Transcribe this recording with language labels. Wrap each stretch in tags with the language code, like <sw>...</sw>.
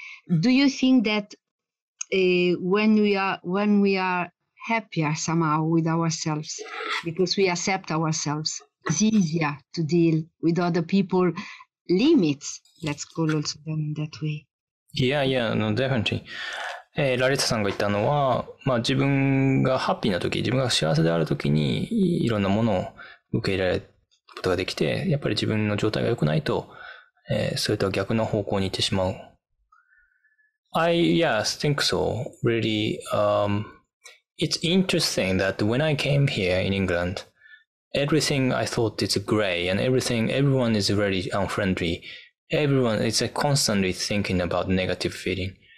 <en>Do you think that when we are happier somehow with ourselves, because we accept ourselves, it's easier to deal with other people limits, let's call also them that way? Yeah, no, definitely.</en> <ja>ラリサさんが言ったのは、自分がハッピーな時、自分が幸せである時に、いろんなものを受け入れられることができて、やっぱり自分の状態が良くないと、それとは逆の方向に行ってしまう。</ja> <en>I think so. Really, it's interesting that when I came here in England, everything I thought is gray and everyone is very unfriendly. Everyone is constantly thinking about negative feeling.</en>